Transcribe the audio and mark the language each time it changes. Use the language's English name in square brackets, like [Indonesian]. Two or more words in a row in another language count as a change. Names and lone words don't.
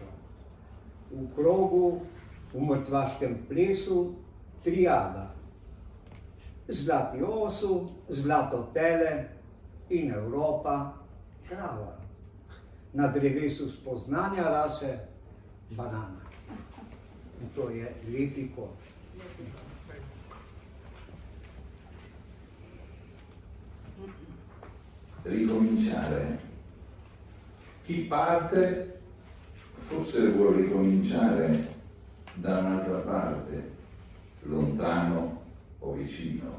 [Slovenian] V krogu, v mrtvaškem plesu, triada. Zlati osu, zlato tele in Evropa, krava. Na drevesu spoznanja rase, banana. In to je lepi kot. [Italian] Ricominciare. Chi parte forse vuole ricominciare da un'altra parte, lontano o vicino.